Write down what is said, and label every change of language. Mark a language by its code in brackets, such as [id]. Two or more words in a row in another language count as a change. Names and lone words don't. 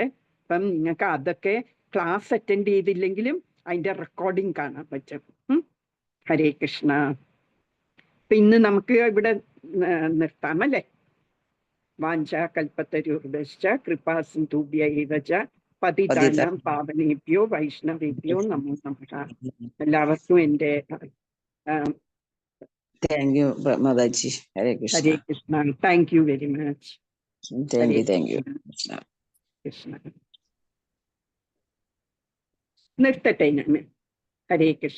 [ml] അപ്പം നിങ്ങൾക്ക് അതൊക്കെ ക്ലാസ് അറ്റൻഡ് ചെയ്തില്ലെങ്കിലും അതിന്റെ റെക്കോർഡിംഗ് കാണാൻ പറ്റും. [sa] ഹരേ കൃഷ്ണ. [ml] അപ്പൊ ഇന്ന് നമുക്ക് ഇവിടെ നിർത്താം അല്ലേ? [sa] വാഞ്ച കൽപ്പത്തരൂർദശ്ച കൃപാ സിന്ധുഭ്യൈവ ച പതിതാനാം പാവനേഭ്യോ വൈഷ്ണവേഭ്യോ നമോ നമഃ. [ml] എല്ലാവർക്കും എൻ്റെ [en] Thank you മാതാജി. [sa] ഹരേ കൃഷ്ണ. ഹരേ കൃഷ്ണ. [en] Thank you very much. Thank you [ml] കൃഷ്ണ. നിർത്തട്ടെ ഞാൻ. [sa] ഹരേ കൃഷ്ണ.